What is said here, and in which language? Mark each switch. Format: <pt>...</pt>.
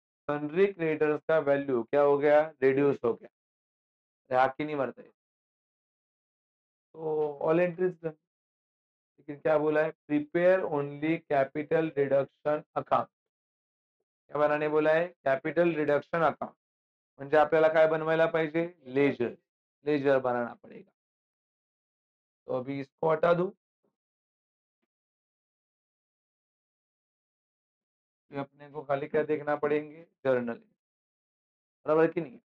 <hi>Sundry creditors का value क्या हो गया? रिड्यूस हो गया। हाकी नहीं मरते, तो ऑल एंट्रीज डन। लेकिन क्या बोला है?</hi> <en>Prepare only capital reduction account.</en> <hi>क्या बनाने बोला है?</hi> <mr>कैपिटल रिडक्शन अकाउंट, म्हणजे आपल्याला काय बनवायला पाहिजे?</mr> <hi>लेजर, लेजर बनाना पड़ेगा। तो अभी इसको हटा दूं, फिर अपने को खाली क्या देखना पड़ेंगे? जर्नल। बराबर कि नहीं?</hi>